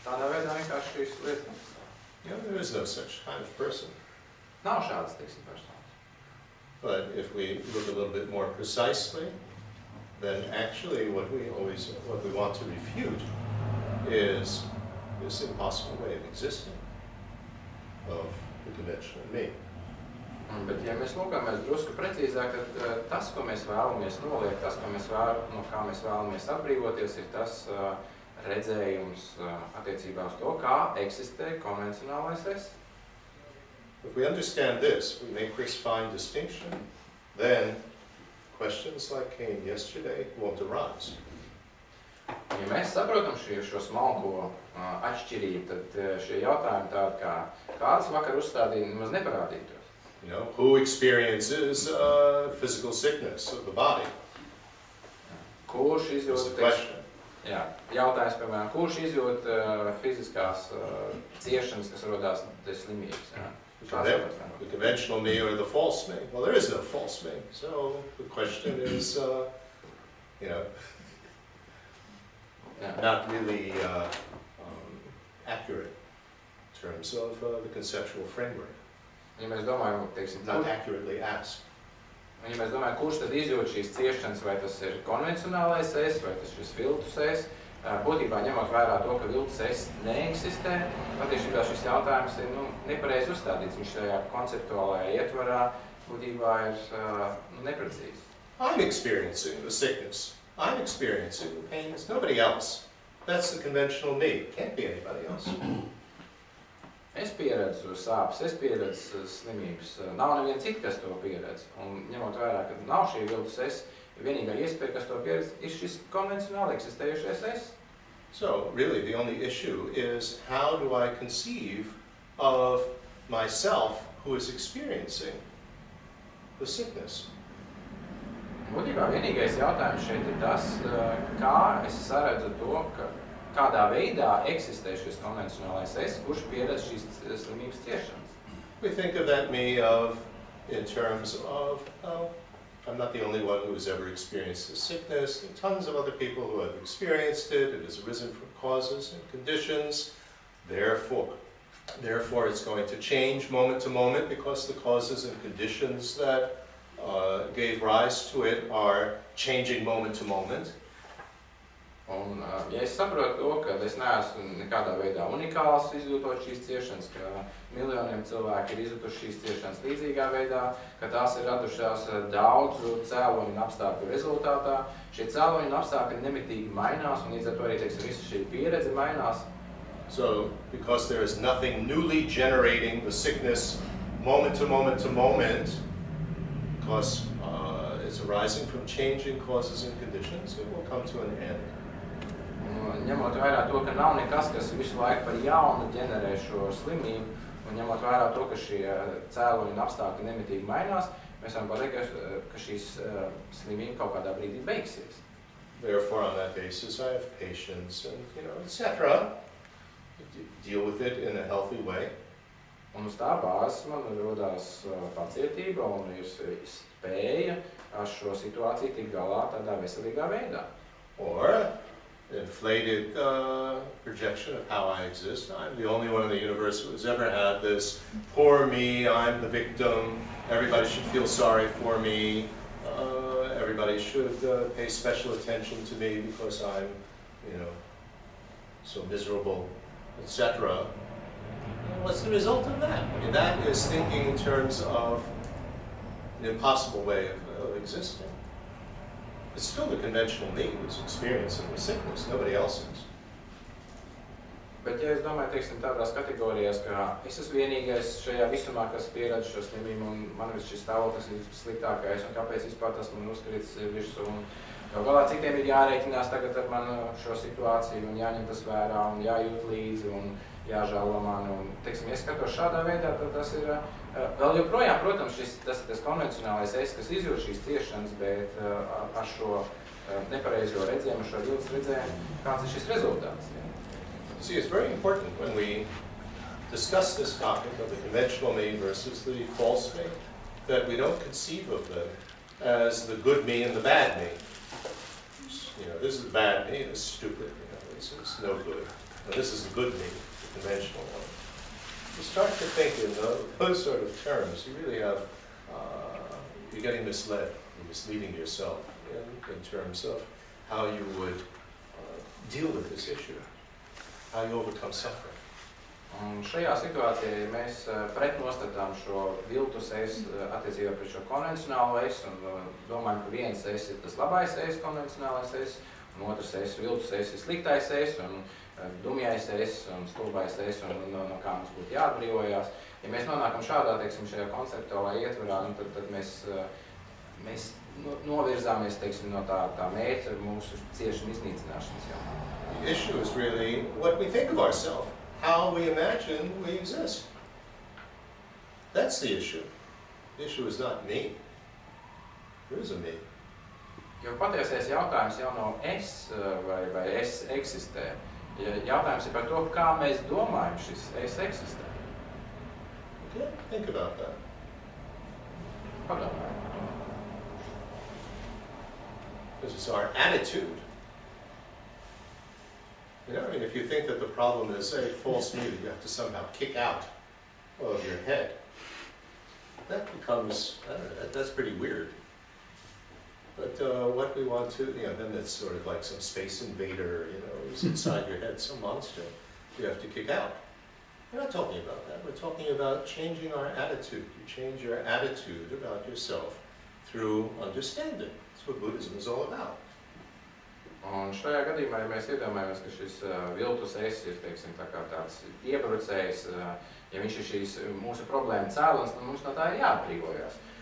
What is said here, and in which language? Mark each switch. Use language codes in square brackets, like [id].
[lv] Tādā veidā vienkārši šīs lietas nesastāv. [en] Yeah, there is no such kind of person. [lv] Nav šādas, teiksim, personas. [en] But if we look a little bit more precisely, then actually what we want to refute is this impossible way of existing of the conventional me. [lv] Bet ja mēs lūkamies drusku precīzāk, tad tas, ko mēs vēlamies noliekt, tas, no kā mēs vēlamies atbrīvoties, ir tas redzējums attiecībā uz to, kā eksistē konvencionālais es. [en] If we understand this, we make this fine distinction, then questions like came yesterday won't arise. [lv] Ja mēs saprotam šo smalko atšķirību, tad šie jautājumi tādi kā kādas vakar uzstādījumi nemaz neparādītos. [en] Who experiences physical sickness of the body? [lv] Kurš izjūt, jautājums, piemēram, kurš izjūt fiziskās ciešanas, kas rodās dēļ slimības? [en] The conventional me or the false me? Well, there is no false me. So the question is, not really accurate in terms of the conceptual framework. [lv] Ja mēs domājam, teiksim, [en] not accurately asked. [lv] Ja mēs domājam, kurš tad izjūt šīs ciešanas, vai tas ir konvencionālais es, vai tas šis viltus es, būtībā ņemot vērā to, ka viltus es neeksistē, patiesībā šis jautājums ir nepareizi uzstādīts. Viņš šajā konceptuālajā ietvarā būtībā ir neprecīzi. [en] I'm experiencing the sickness. I'm experiencing the pain. It's nobody else. That's the conventional me. It can't be anybody else. [lv] Es pieredzu sāpes, es pieredzu slimības. Nav neviena cita, kas to pieredz. Un ņemot vērā, ka nav šī viltus es, vienīgā iespēja, kas to pieredz, ir šis konvencionāli eksistējušais es. [en] So, really, the only issue is how do I conceive of myself who is experiencing the sickness? [lv] Būtībā vienīgais jautājums šeit ir tas, kā es saredzu to, kādā veidā eksistē šis konvencionālais es, kurš pieredz šīs slimības ciešanas. [en] We think of that me in terms of, I'm not the only one who has ever experienced this sickness. There are tons of other people who have experienced it. It has arisen from causes and conditions. Therefore, it's going to change moment to moment because the causes and conditions that gave rise to it are changing moment to moment. [lv] Un, ja es saprotu to, ka es neesmu nekādā veidā unikāls izjūtot šīs ciešanas, ka miljoniem cilvēki ir izjutuši šīs ciešanas līdzīgā veidā, ka tās ir radušās daudzu cēloņu un apstākļu rezultātā, šie cēloņi un apstākļi nemitīgi mainās, un līdz ar to arī, teiksim, visa šī pieredze mainās, [en] So, because there is nothing newly generating the sickness moment to moment to moment, because it's arising from changing causes and conditions, it will come to an end. [lv] Ņemot vērā to, ka nav nekas, kas visu laiku par jaunu ģenerē šo slimību, un ņemot vērā to, ka šie cēloņi un apstākļi nemitīgi mainās, mēs varam pateikt, ka šīs slimība kaut kādā brīdī beigsies. [en] Therefore, on that basis, I have patience and, etc. Deal with it in a healthy way. [lv] Un uz tā bāzes man rodās pacietība un ir spēja ar šo situāciju tikt galā tādā veselīgā veidā. [en] Or inflated projection of how I exist. I'm the only one in the universe who has ever had this. Poor me, I'm the victim. Everybody should feel sorry for me. Everybody should pay special attention to me because I'm, so miserable, etc. What's the result of that? I mean, that is thinking in terms of an impossible way of existing. It's still the conventional me who's experiencing the sickness, nobody else is. [lv] Bet ja es domāju, teiksim, tādās kategorijās, ka es esmu vienīgais šajā visumā, kas pieredz šo slimību, un man šis stāvoklis ir sliktākais, un kāpēc vispār tas man uzkrits virsū, un galā citiem ir jārēķinās tagad ar manu šo situāciju, un jāņem tas vērā, un jājūt līdzi, un jāžēlo mani, un, teiksim, ja skatos šādā veidā, tad tas ir vēl joprojām, protams, tas ir tas konvencionālais es, kas izjūt šīs ciešanas, bet ar šo nepareizo redzējumu, šo viltus redzējumu, kāds ir šis rezultāts. [en] See, it's very important when we discuss this topic of the conventional me versus the false me, that we don't conceive of them as the good me and the bad me. This is the bad me, this is stupid, this is no good. Now, this is the good me, the conventional one. You start to think in those sort of terms, you really have, you're getting misled, you're misleading yourself in terms of how you would deal with this issue. How you overcome suffering. [lv] Un šajā situācijā, ja mēs pretnostatām šo viltus es attiecībā pret šo konvencionālo es un domājam, ka viens es ir tas labais es, konvencionālais es, un otrs es, viltus es ir sliktais es, un dumjais es, un stulbais es, un no kā mums būtu jāatbrīvojās. Ja mēs nonākam šādā, teiksim, šajā konceptuālā ietvarā, tad mēs novirzāmies, teiksim, no tā mērķa mūsu ciešanu iznīcināšanas jau. [en] The issue is really what we think of ourselves, how we imagine we exist. That's the issue. The issue is not me. There is a me. [lv] Jo patiesais jautājums jau nav es vai es eksistē. Jautājums ir par to, kā mēs domājam šis es eksistē. [en] Okay, think about that. [lv] Padomājiet. [en] Because it's our attitude. If you think that the problem is a false me that you have to somehow kick out of your head, that becomes, that's pretty weird. But what we want to, then it's sort of like some space invader, who's inside your head, some monster you have to kick out. We're not talking about that. We're talking about changing our attitude. You change your attitude about yourself through understanding. That's what Buddhism is all about. [lv] Un šajā gadījumā, ja mēs iedomājamies, ka šis viltus es ir, teiksim, tā kā tāds iebrucējs, ja viņš ir šīs mūsu problēma cēlonis, tad mums no tā ir jāatbrīvojās.